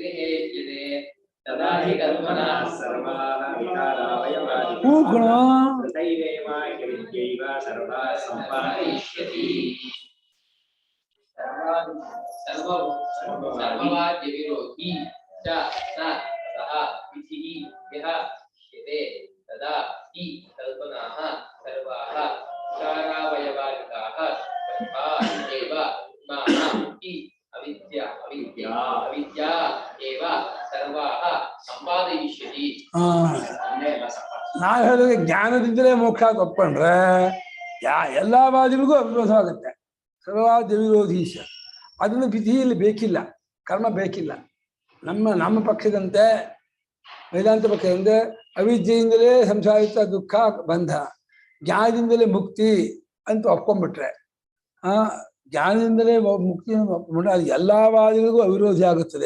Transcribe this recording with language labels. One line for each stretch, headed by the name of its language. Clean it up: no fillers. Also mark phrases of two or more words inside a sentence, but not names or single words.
Kannada: ಹೂಗುಣ
Sanskrit: ಸರ್ವವಾದ್ಯ ವಿರೋಧಿ ಚ ನ ಸಹ ವಿಧಿಃ ಯಃ ಶ್ಯತೆ ತದಾ ಹಿ ಕಲ್ಪನಾಃ ಸರ್ವಾಃ ವಿಕಾರಾವಯವಾದಿಕಾಃ ಏವ ಇಮಾಃ ಹಿ ಅವಿದ್ಯಾ ಏವ ಸರ್ವಾಃ ಸಂಪಾದಯಿಷ್ಯತಿ.
Kannada: ನಾವು ಹೇಳಿದ್ರೆ ಜ್ಞಾನದಿಂದಲೇ ಮೋಕ್ಷ ತಪ್ಕೊಂಡ್ರೆ ಎಲ್ಲಾ ವಾದಿಗಳಿಗೂ ಅವಿರೋಧ ಆಗುತ್ತೆ.
Sanskrit: ಸರ್ವವಾದ್ಯ ವಿರೋಧೀಶ
Kannada: ಅದನ್ನು ವಿಧಿಯಲ್ಲಿ ಬೇಕಿಲ್ಲ, ಕರ್ಮ ಬೇಕಿಲ್ಲ. ನಮ್ಮ ಪಕ್ಷದಂತೆ ವೇದಾಂತ ಪಕ್ಷದಂತೆ ಅವಿದ್ಯೆಯಿಂದಲೇ ಸಂಸಾರಿತ ದುಃಖ ಬಂಧ, ಜ್ಞಾನದಿಂದಲೇ ಮುಕ್ತಿ ಅಂತ ಒಪ್ಕೊಂಡ್ಬಿಟ್ರೆ, ಜ್ಞಾನದಿಂದಲೇ ಮುಕ್ತಿ ಒಪ್ಕೊಂಡ್ರೆ ಅದು ಎಲ್ಲಾ ವಾದಿಗಳಿಗೂ ಅವಿರೋಧಿ ಆಗುತ್ತದೆ.